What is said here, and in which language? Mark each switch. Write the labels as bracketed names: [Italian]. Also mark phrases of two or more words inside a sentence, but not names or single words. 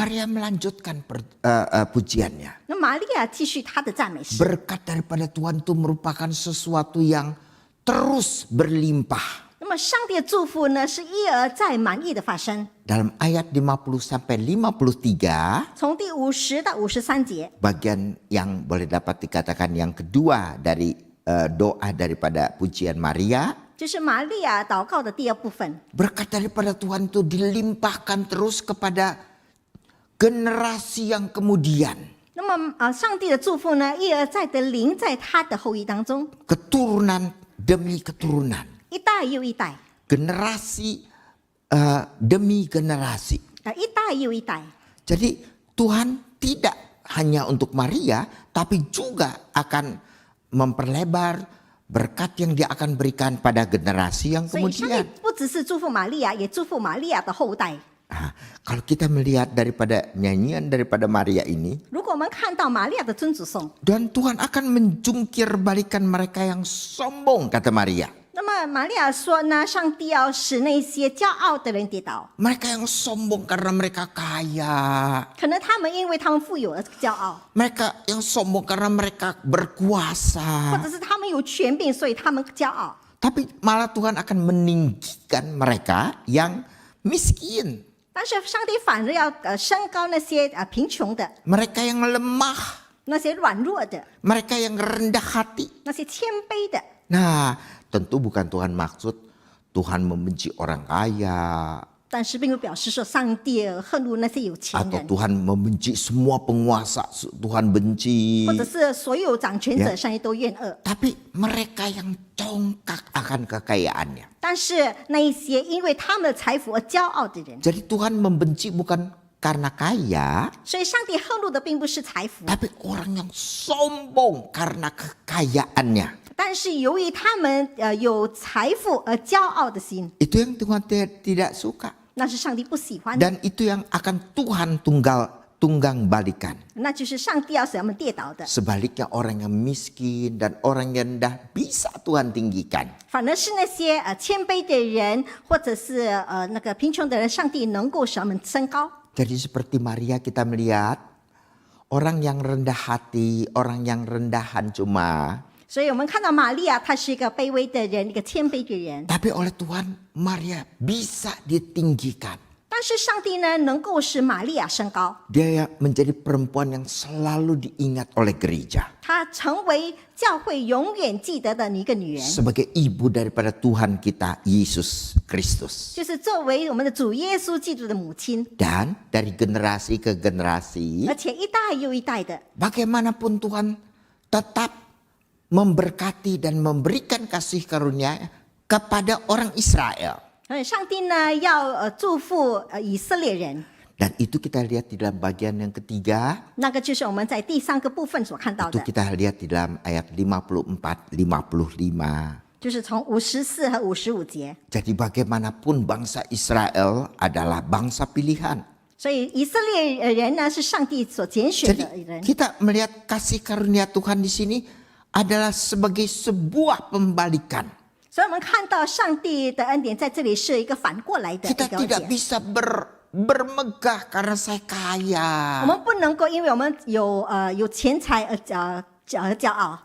[Indonesian] Maria melanjutkan pujiannya. [Chinese] 那玛利亚继续她的赞美诗。 [Indonesian] Berkat daripada Tuhan itu merupakan sesuatu yang terus berlimpah. [Chinese] 那么上帝的祝福呢，是一而再满意的发生。 [Indonesian] Dalam ayat 50 sampai 53, [Chinese] 从第50到53节， [Indonesian] bagian yang boleh dapat dikatakan yang kedua dari doa daripada pujian Maria, [Chinese] 这是玛利亚祷告的第二部分。 [Indonesian] berkat daripada Tuhan itu dilimpahkan terus kepada generasi yang kemudian. [Chinese] 那么上帝的祝福呢，一而再的临在他的后裔当中， [Indonesian] Keturunan demi keturunan. [Chinese] 一代又一代， [Indonesian] Generasi demi generasi. [Chinese] 一代又一代。 [Indonesian] Jadi Tuhan tidak hanya untuk Maria, tapi juga akan memperlebar berkat yang dia akan berikan pada generasi yang [Chinese] 所以上帝 [Indonesian] kemudian. [Chinese] 不只是祝福玛利亚，也祝福玛利亚的后代。 [Indonesian] Nah, kalau kita melihat daripada nyanyian daripada Maria ini, [Chinese] 如果我们看到玛利亚的尊主颂， [Indonesian] dan Tuhan akan menjungkir balikan mereka yang sombong, kata Maria. [Chinese] 那么玛利亚说呢，上帝要使那些骄傲的人跌倒， [Indonesian] Mereka yang sombong karena mereka kaya. [Chinese] 可能他们因为他们富有而骄傲， [Indonesian] Mereka yang sombong karena mereka [Chinese] 或 [Indonesian] berkuasa. [Chinese] 者是他们有权柄，所以他们骄傲。 [Indonesian] Tapi malah Tuhan akan meninggikan mereka yang miskin. [Chinese] 但是上帝反而要升高那些贫穷的、 [Indonesian] Mereka yang lemah. [Chinese] 那些软弱的、 [Indonesian] Mereka yang rendah hati. [Chinese] 那些谦卑的。 [Indonesian] Nah, tentu bukan Tuhan maksud Tuhan membenci orang kaya. [Chinese] 但是并不表示说上帝恨恶那些有钱 [Indonesian] Atau [Chinese] 人， [Indonesian] Tuhan membenci semua penguasa. Tuhan benci. [Chinese] 或者是所有掌权者，上帝都怨恶。 [Indonesian] Tapi mereka yang congkak akan kekayaannya. [Chinese] 但是那一些因为他们的财富而骄傲的人， [Indonesian] Jadi Tuhan membenci bukan karena kaya, [Chinese] 所以上帝恨恶的并不是财富， [Indonesian] tapi orang yang sombong karena kekayaannya. [Chinese] 但是由于他们有财富而骄傲的心， [Indonesian] Itu yang Tuhan tidak suka. [Chinese] 那是上帝不喜欢的， [Indonesian] Dan itu yang akan Tuhan tunggang balikan. [Chinese] 那就是上帝要使他们跌倒的。 [Indonesian] Sebaliknya orang yang miskin dan orang yang rendah bisa Tuhan tinggikan. [Chinese] 反而是那些谦卑的人，或者是那个贫穷的人，上帝能够使他们升高。 [Indonesian] Jadi seperti Maria kita melihat orang yang rendah hati, orang yang rendahan cuma. [Chinese] 所以我们看到玛利亚，她是一个卑微的人，一个谦卑的人。 [Indonesian] Tapi oleh Tuhan Maria bisa ditinggikan. [Chinese] 但是上帝呢，能够使玛利亚升高， [Indonesian] Dia menjadi perempuan yang selalu diingat oleh gereja. [Chinese] 她成为教会永远记得的一个女人， [Indonesian] Sebagai ibu daripada Tuhan kita, Yesus Kristus. [Chinese] 就是作为我们的主耶稣基督的母亲， [Indonesian] Dan dari generasi ke generasi, [Chinese] 而且一代又一代的， [Indonesian] bagaimanapun Tuhan tetap memberkati dan memberikan kasih karunia kepada orang Israel. [Chinese] 上帝呢要祝福以色列人， [Indonesian] Dan itu kita lihat di dalam bagian yang ketiga. [Chinese] 那个就是我们在第三个部分所看到 [Indonesian] Itu [Chinese] 的， [Indonesian] kita lihat di dalam ayat 54, 55. [Chinese] 就是从54和55节。 [Indonesian] Jadi bagaimanapun bangsa Israel adalah bangsa pilihan. [Chinese] 所以以色列人呢是上帝所拣选的 [Indonesian] Jadi [Chinese] 人， [Indonesian] kita melihat kasih karunia Tuhan di sini adalah sebagai sebuah pembalikan. [Chinese] 所以我们看到上帝的恩典在这里是一个反过来的一 [Indonesian] Kita [Chinese] 个 [Indonesian] tidak [Chinese] 解。 [Indonesian] bisa bermegah karena saya kaya. [Chinese] 我们不能够因为我们有钱财而骄傲，